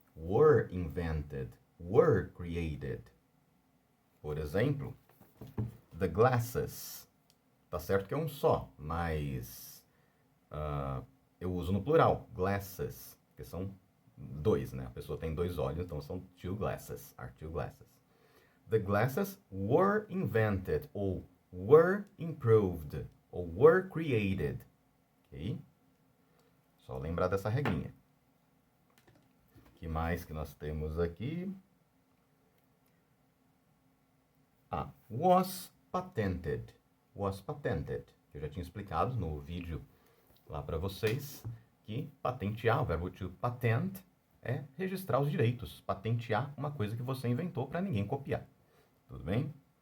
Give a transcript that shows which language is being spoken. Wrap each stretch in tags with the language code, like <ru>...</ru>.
<en>Were invented. Were created.</en> <pt>Por exemplo,</pt> <en>the glasses.</en> <pt>Tá certo que é um só, mas eu uso no plural, glasses, que são dois, né? A pessoa tem dois olhos, então são</pt> <en>two glasses, are two glasses. The glasses were invented,</en> <pt>ou</pt> <en>were improved, ou were created. Ok?</en> <pt>Só lembrar dessa regrinha. O que mais que nós temos aqui?</pt> <en>Was patented. Was patented.</en> <pt>Eu já tinha explicado no vídeo lá para vocês que patentear, o verbo</pt> <en>to patent,</en> <pt>é registrar os direitos, patentear uma coisa que você inventou para ninguém copiar. Tudo bem?</pt>